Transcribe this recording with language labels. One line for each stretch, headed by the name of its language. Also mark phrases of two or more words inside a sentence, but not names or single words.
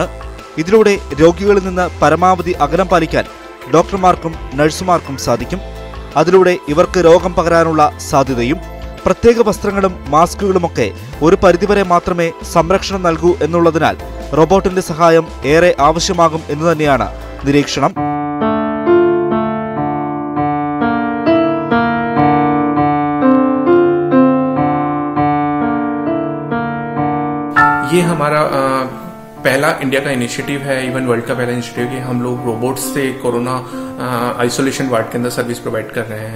Malayalam: ഇതിലൂടെ രോഗികളിൽ നിന്ന് പരമാവധി അകലം പാലിക്കാൻ ഡോക്ടർമാർക്കും നഴ്സുമാർക്കും സാധിക്കും. അതിലൂടെ ഇവർക്ക് രോഗം പകരാനുള്ള സാധ്യതയും. പ്രത്യേക വസ്ത്രങ്ങളും മാസ്കുകളുമൊക്കെ ഒരു പരിധിവരെ മാത്രമേ സംരക്ഷണം നൽകൂ എന്നുള്ളതിനാൽ റോബോട്ടിന്റെ സഹായം ഏറെ ആവശ്യമാകും എന്ന് തന്നെയാണ് നിരീക്ഷണം.
Hindi: ये हमारा पहला इंडिया का इनिशिएटिव है,
English: even world
Hindi: का पहला इनिशिएटिव कि हम लोग रोबोट्स से
English: corona isolation ward
Hindi: के अंदर
English: service provide
Hindi: कर रहे हैं.